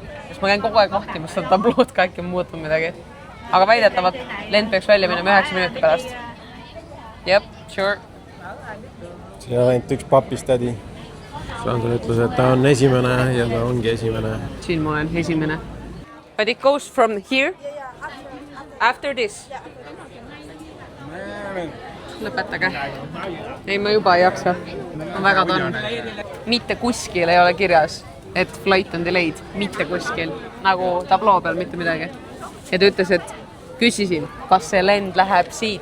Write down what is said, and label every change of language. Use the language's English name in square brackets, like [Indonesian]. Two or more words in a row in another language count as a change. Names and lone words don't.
[Estonian] Kas ma käin kogu aeg vahtimas seda tablood, ka äkki on muutunud midagi. Aga väidetavalt lend peaks välja minema 9 minuti pärast. [English] Jep, sure. [Estonian] Siin on ainult üks papistädi. Sandra ütles, et ta on esimene ja ta ongi esimene. Siin ma olen esimene. [English] But it goes from here? After this? [Estonian] Lõpetage. Ei, ma juba ei jaksa. Ma väga tahan. Mitte kuskil ei ole kirjas, et flight on delayed. Mitte kuskil. Nagu tabloo peal, mitte midagi. Ja ta ütles, et küsisin, kas see lend läheb siit.